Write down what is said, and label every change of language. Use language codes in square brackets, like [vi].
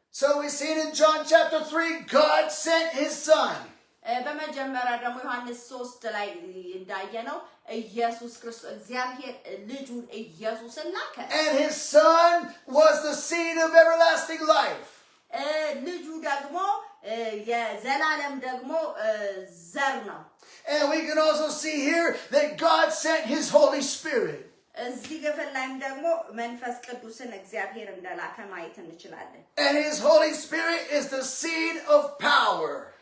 [en] So we see it in John chapter 3, God sent his son. [am] በመጀመሪያ ደግሞ ዮሐንስ 3 ላይ እንዳየነው ኢየሱስ ክርስቶስ እግዚአብሔር ልጁን ኢየሱስን ላከ [en] And his son was the seed of everlasting life. [am] ልጁ ደግሞ የዘላለም ደግሞ ዘር ነው [en] And we can also see here that God sent his Holy Spirit. [am] እዚህ ክፍል ላይም ደግሞ መንፈስ ቅዱስን እግዚአብሔር እንደላከ ማየት እንችላለን [en] And his Holy Spirit is the seed of power.